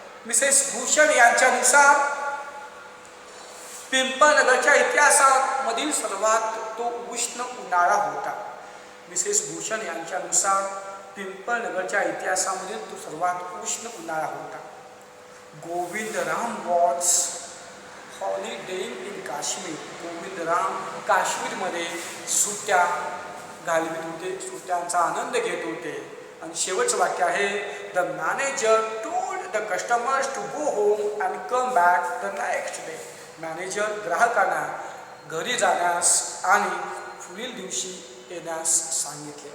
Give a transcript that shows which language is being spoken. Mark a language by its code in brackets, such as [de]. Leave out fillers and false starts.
[mr] Mrs Bhushan यांच्यानुसार पिंपळनगरच्या इतिहासामधील सर्वात तो उष्ण उन्हाळा होता. मिसेस भूषण यांच्यानुसार पिंपळनगरच्या इतिहासामधील तो सर्वात उष्ण उन्हाळा होता. [en] Govindram was holidaying in Kashmir. [mr] गोविंदराम काश्मीरमध्ये सुट्ट्या घालवित होते, सुट्ट्यांचा आनंद घेत होते. आणि शेवटचं वाक्य आहे [en] The manager told the customers to go home and come back the next day. [mr] Manager ग्राहकांना घरी जाण्यास आणि पुढील दिवशी येण्यास सांगितले.